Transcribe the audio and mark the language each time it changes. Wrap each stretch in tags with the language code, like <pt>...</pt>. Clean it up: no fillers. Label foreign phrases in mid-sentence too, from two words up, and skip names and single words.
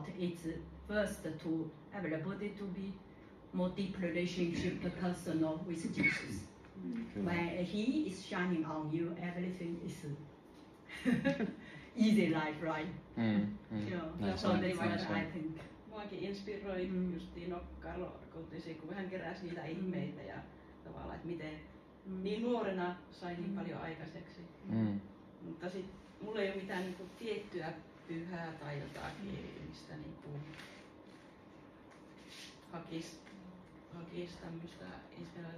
<en>It's first to everybody to be more deep relationship, personal with Jesus. When He is shining on you, everything is easy life, right? So that's what I think.</en> <fi>Muakin inspiroi justiin Karlo Kottisi, kun hän keräsi niitä ihmeitä ja tavallaan, että miten niin nuorena sai niin paljon aikaiseksi. Mutta sit mulla ei ole mitään niinku tiettyä pyhää tai jotakin, mistä niinku hakisi tämmöistä inspiraatiota.</fi>